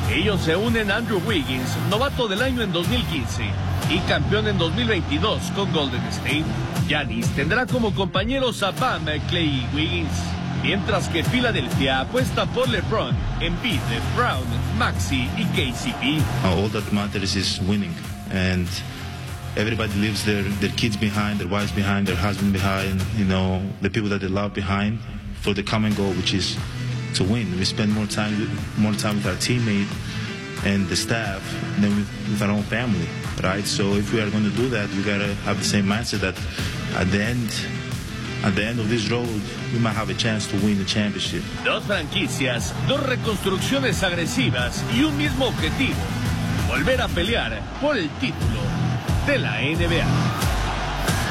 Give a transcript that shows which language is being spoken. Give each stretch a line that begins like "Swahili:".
Spanish: Ellos se unen a Andrew Wiggins, novato del año en 2015 y campeón en 2022 con Golden State. Giannis tendrá como compañeros a Bam, Klay y Wiggins, mientras que Filadelfia apuesta por LeBron, Embiid, Brown, Maxey y KCP.
English: All that matters is winning. And everybody leaves their kids behind, their wives behind, their husband behind, you know, the people that they love behind for the common goal, which is to win. We spend more time with our teammate and the staff than with our own family, right? So if we are going to do that, we got to have the same mindset that at the end of this road, we might have a chance to win the championship.
Spanish: Dos franquicias, dos reconstrucciones agresivas y un mismo objetivo. Volver a pelear por el título de la NBA.